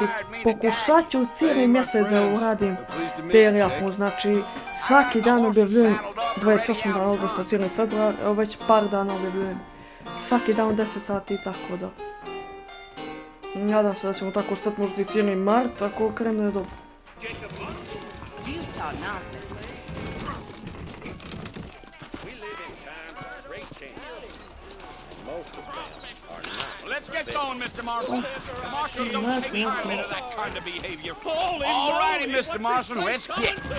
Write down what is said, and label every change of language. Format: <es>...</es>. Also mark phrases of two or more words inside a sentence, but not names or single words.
<bs>Pokušat ću cijeli mjesec da uradim terijaku, znači svaki dan objavljujem 28. dan augusta, cijeli februar, evo već par dana objavljujem. Svaki dan u 10 sati i tako da. Nadam se da ćemo tako ostati možda i cijeli mart, ako krene dobro.</bs> <en>Let's get going, Mr. Marston. The Marshal don't take kindly to that kind of behavior. All righty, Mr. Marston, let's get.</en>